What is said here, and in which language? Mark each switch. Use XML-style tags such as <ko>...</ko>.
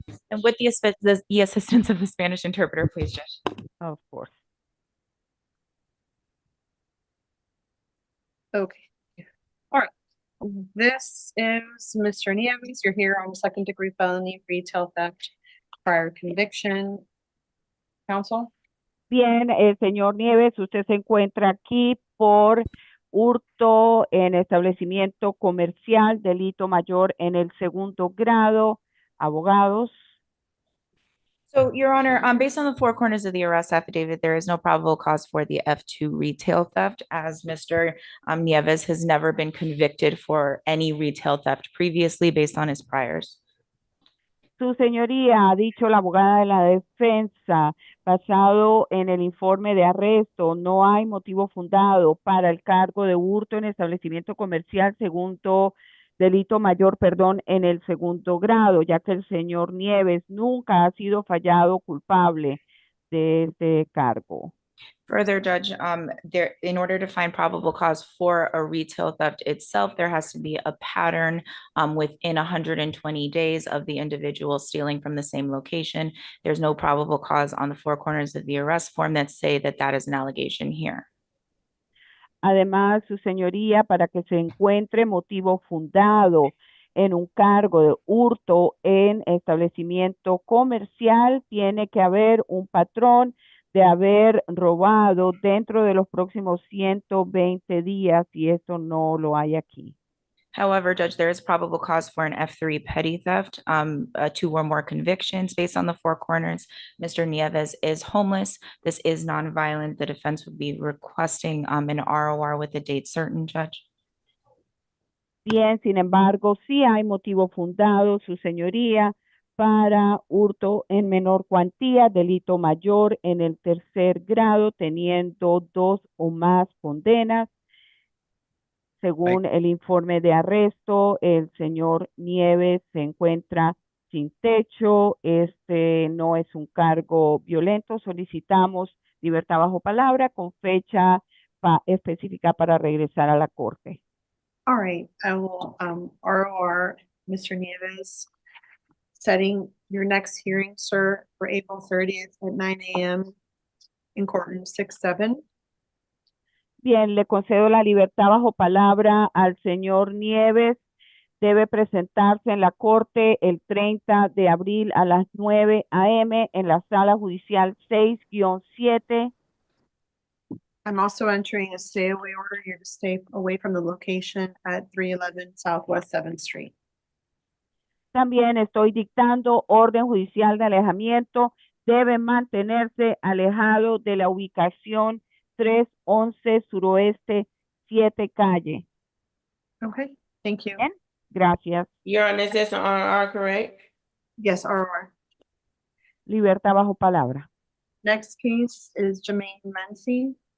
<en>And with the assistance of the Spanish interpreter, please, Judge. Of course. Okay. All right. This is Mr. Nieves. You're here on second-degree felony, retail theft, prior conviction. Counsel?</en> <es>Bien, señor Nieves, usted se encuentra aquí por hurto en establecimiento comercial, delito mayor en el segundo grado. Abogados.</es> <en>So, Your Honor, based on the 4 corners of the arrest affidavit, there is no probable cause for the F2 retail theft, as Mr. Nieves has never been convicted for any retail theft previously based on his priors.</en> <es>Su señoría, ha dicho la abogada de la defensa, basado en el informe de arresto, no hay motivo fundado para el cargo de hurto en establecimiento comercial delito mayor, en el segundo grado, ya que el señor Nieves nunca ha sido fallado culpable de este cargo.</es> <en>Further, Judge, in order to find probable cause for a retail theft itself, there has to be a pattern within 120 days of the individual stealing from the same location. There's no probable cause on the 4 corners of the arrest form that say that that is an allegation here.</en> <es>Además, su señoría, para que se encuentre motivo fundado en un cargo de hurto en establecimiento comercial, tiene que haber un patrón de haber robado dentro de los próximos 120 días, y esto no lo hay aquí.</es> <en>However, Judge, there is probable cause for an F3 petty theft, 2 or more convictions based on the 4 corners. Mr. Nieves is homeless. This is nonviolent. The defense would be requesting an ROR with a date certain, Judge.</en> <es>Bien, sin embargo, sí hay motivo fundado, su señoría, para hurto en menor cuantía, delito mayor en el tercer grado, teniendo 2 o más condenas. Según el informe de arresto, el señor Nieves se encuentra sin techo. Este no es un cargo violento. Solicitamos libertad bajo palabra con fecha específica para regresar a la corte.</es> <en>All right, I will, ROR, Mr. Nieves, setting your next hearing, sir, for April 30th at 9 a.m. in courtroom 6-7.</en> <es>Bien, le concedo la libertad bajo palabra al señor Nieves. Debe presentarse en la corte el 30 de abril a las 9 a.m. en la sala judicial 6-7.</es> <en>I'm also entering a stay away order. You're to stay away from the location at 311 Southwest 7th Street.</en> <es>También estoy dictando orden judicial de alejamiento. Debe mantenerse alejado de la ubicación 311 Suroeste 7 Calle.</es> <en>Okay, thank you.</en> <es>Bien, gracias.</es> <en>Your Honor, is this an RR, correct? Yes, ROR.</en> <es>Libertad bajo palabra.</es> <en>Next case is Jermaine Mancy.</en>